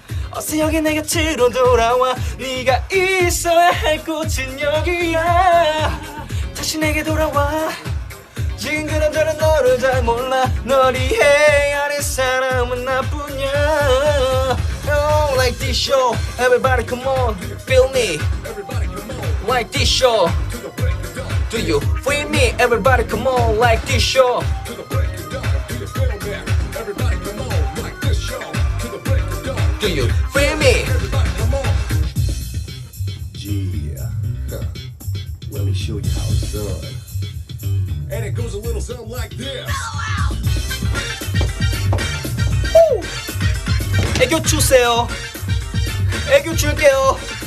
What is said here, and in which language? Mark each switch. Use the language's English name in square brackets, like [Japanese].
[Korean] 어서 여기 내 곁으로 돌아와 네가 있어야 할 곳은 여기야 다시 내게 돌아와 지금 그 남자는 너를 잘 몰라 널 이해해야 할 사람은 나뿐이야 [English] Oh like this show Everybody come on feel me Like this show Do you feel me? Everybody come on like this show Do you feel me? Yeah, let me show you how it's done. And it goes a little something like this. [Korean] 애교 주세요 애교 줄게요